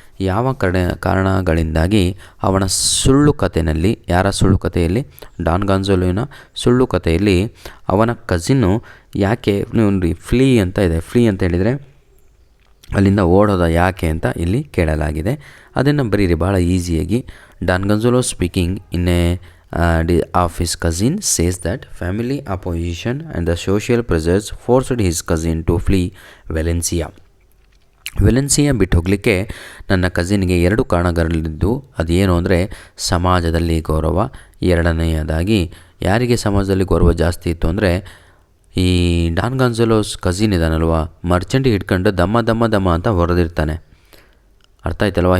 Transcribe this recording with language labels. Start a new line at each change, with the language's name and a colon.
Kannada: ಯಾವ ಕಾರಣಗಳಿಂದಾಗಿ ಅವನ ಸುಳ್ಳು ಕಥೆಯಲ್ಲಿ, ಯಾರ ಸುಳ್ಳು ಕಥೆಯಲ್ಲಿ, ಡಾನ್ ಗಾನ್ಸಲೋನ ಸುಳ್ಳು ಕಥೆಯಲ್ಲಿ ಅವನ ಕಸಿನ್ನು ಯಾಕೆ ಫ್ಲೀ ಅಂತ ಇದೆ. ಫ್ಲೀ ಅಂತ ಹೇಳಿದರೆ ಅಲ್ಲಿಂದ ಓಡೋದ ಯಾಕೆ ಅಂತ ಇಲ್ಲಿ ಕೇಳಲಾಗಿದೆ. ಅದನ್ನು ಬರೀರಿ ಭಾಳ ಈಸಿಯಾಗಿ.
English: Don Gonzalo speaking in a of his cousin says that family opposition and the social pressures forced his cousin to flee Valencia.
Kannada: Valencia ಬಿಟ್ಟು ಹೋಗಲಿಕ್ಕೆ ನನ್ನ ಕಸಿನ್ಗೆ 2 ಕಾರಣಗಳಿದ್ದು, ಅದೇನು ಅಂದರೆ ಸಮಾಜದಲ್ಲಿ ಗೌರವ, ಎರಡನೆಯದಾಗಿ ಯಾರಿಗೆ ಸಮಾಜದಲ್ಲಿ ಗೌರವ ಜಾಸ್ತಿ ಇತ್ತು ಅಂದರೆ ಈ ಡಾನ್ ಗಾನ್ಸಲೋಸ್ ಕಸಿನ್ ಇದ್ದಾನಲ್ವ, ಮರ್ಚೆಂಟಿಗೆ ಹಿಡ್ಕೊಂಡು ದಮ್ಮ ದಮ್ಮ ದಮ್ಮ ಅಂತ ಹೊಡೆದಿರ್ತಾನೆ. ಅರ್ಥ ಆಯ್ತಲ್ವ.